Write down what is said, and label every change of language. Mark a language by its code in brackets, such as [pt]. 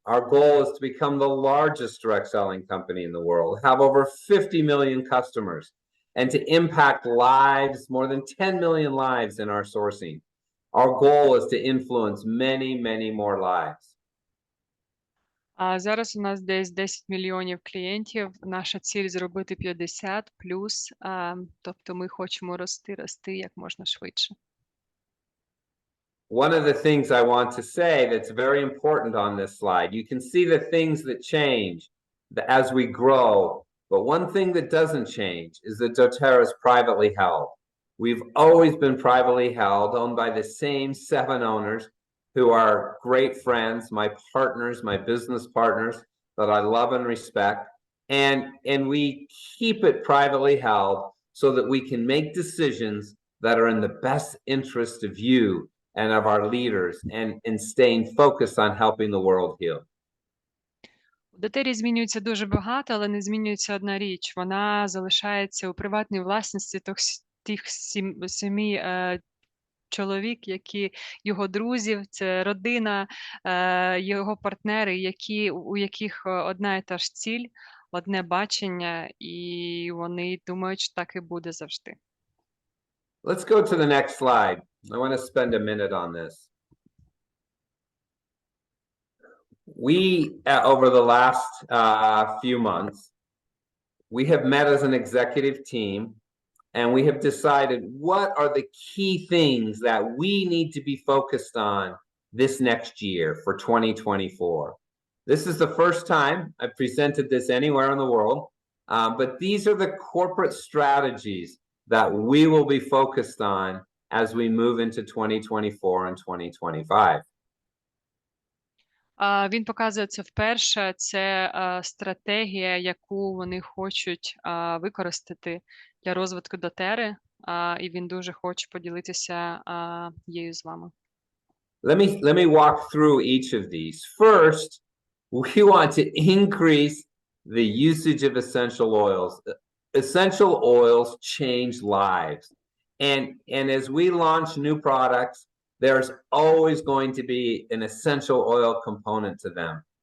[en] Our goal is to become the largest direct selling company in the world, have over 50 million customers, and to impact lives, more than 10 million lives in our sourcing. Our goal is to influence many, many more lives. [uk] Зараз у нас десь 10 мільйонів клієнтів. Наша ціль зробити 50 плюс. Тобто ми хочемо рости як можна швидше. [en] One of the things I want to say that's very important on this slide, you can see the things that change as we grow, but one thing that doesn't change is that doTerra is privately held. We've always been privately held, owned by the same 7 owners who are great friends, my partners, my business partners that I love and respect. And we keep it privately held so that we can make decisions that are in the best interest of you and of our leaders, and staying focused on helping the world heal. [uk] В доTerra змінюється дуже багато, але не змінюється одна річ. Вона залишається у приватній власності тих 7 чоловік, які його друзів, це родина, його партнери, у яких одна і та ж ціль, одне бачення, і вони думають, що так і буде завжди. [en] Let's go to the next slide. I want to spend a minute on this. We, over the last few months, we have met as an executive team, and we have decided what are the key things that we need to be focused on this next year for 2024. This is the first time I've presented this anywhere in the world, but these are the corporate strategies that we will be focused on as we move into 2024 and 2025. [uk] Він показує це вперше. Це стратегія, яку вони хочуть використати для розвитку доTerra, і він дуже хоче поділитися її з вами. [en] Let me walk through each of these. First, we want to increase the usage of essential oils. Essential oils change lives. And as we launch new products, there's always going to be an essential oil component to them.